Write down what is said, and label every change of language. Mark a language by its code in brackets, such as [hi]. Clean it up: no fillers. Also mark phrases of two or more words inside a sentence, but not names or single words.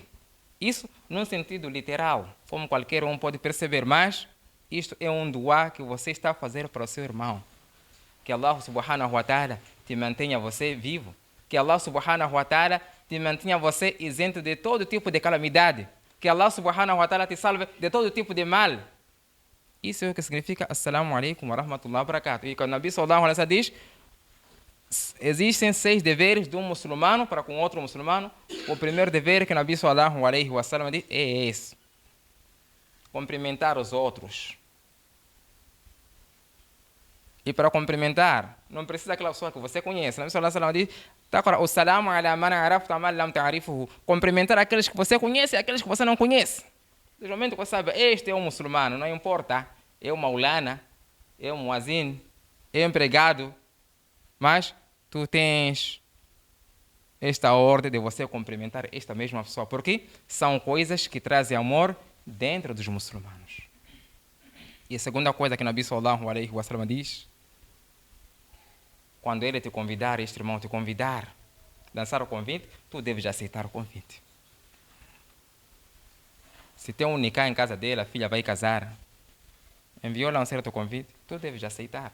[pt] Isso num sentido literal, como qualquer um pode perceber, mas isto é um dua que você está a fazer para o seu irmão. Que Allah [ar] سبحانه وتعالى [pt] te mantenha você vivo. Que Allah [ar] سبحانه وتعالى [pt] te mantenha você isento de todo tipo de calamidade. Que Allah [ar] سبحانه وتعالى [pt] te salve de todo tipo de mal. Isso é o que significa [ar] السلام عليكم ورحمة الله وبركاته. [pt] E quando o [ar] النبي صلى الله عليه وسلم [pt] diz, existem 6 deveres de um muçulmano para com outro muçulmano. O primeiro dever que o [ar] النبي صلى الله عليه وسلم [pt] diz é esse: cumprimentar os outros. E para cumprimentar, não precisa aquela pessoa que você conhece. [ar] O النبي صلى الله عليه وسلم diz, تقرأ السلام على من عرفت من لم تعرفه. [pt] Cumprimentar aqueles que você conhece e aqueles que você não conhece. Desde o momento que você sabe, este é um muçulmano, não importa, é um maulana, é um muazin, é empregado, mas tu tens esta ordem de você cumprimentar esta mesma pessoa, porque são coisas que trazem amor dentro dos muçulmanos. E a segunda coisa que o [ar] النبي صلى الله عليه وسلم [pt] diz, quando ele te convidar, este irmão te convidar, lançar o convite, tu deves aceitar o convite. Se tem um nikah em casa dele, a filha vai casar, enviou lá um certo convite, tu deves aceitar.